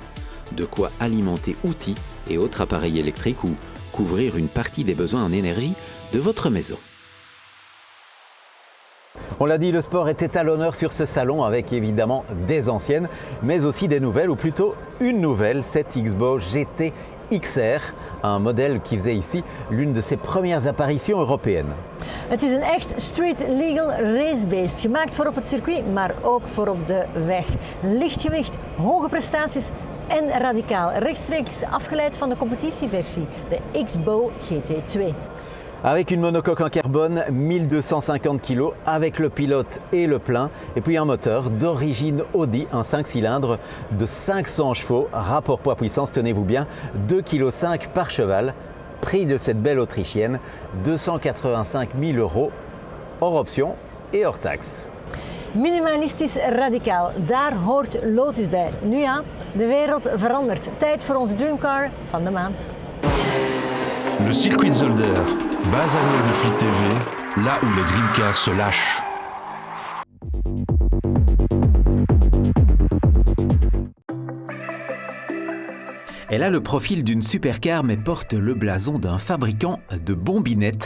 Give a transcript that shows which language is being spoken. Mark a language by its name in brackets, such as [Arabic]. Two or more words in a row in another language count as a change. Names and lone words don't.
[French] De quoi alimenter outils et autres appareils électriques ou couvrir une partie des besoins en énergie de votre maison. On l'a dit, le sport était à l'honneur sur ce salon avec évidemment des anciennes, mais aussi des nouvelles, ou plutôt une nouvelle, cette X-Bow GT XR, un modèle qui faisait ici l'une de ses premières apparitions européennes. [Dutch] Het is een echt [English] street legal [Dutch] racebeest, gemaakt voor op het circuit, maar ook voor op de weg. Lichtgewicht, hoge prestaties en radicaal, rechtstreeks afgeleid van de competitieversie, de X-Bow GT2. [French] Avec une monocoque en carbone, 1250 kg avec le pilote et le plein, et puis un moteur d'origine Audi, un 5 cylindres de 500 chevaux, rapport poids-puissance, tenez-vous bien, 2,5 kg par cheval. Prix de cette belle autrichienne, 285 000 €, hors option et hors taxe. [Dutch] Minimalistisch radicaal, daar hoort Lotus bij. Nu ja, de wereld verandert. Tijd voor onze dreamcar van de maand. [French] Le circuit de Zolder, base arrière de Fleet TV, là où les dreamcars se lâchent. Elle a le profil d'une supercar mais porte le blason d'un fabricant de bombinettes.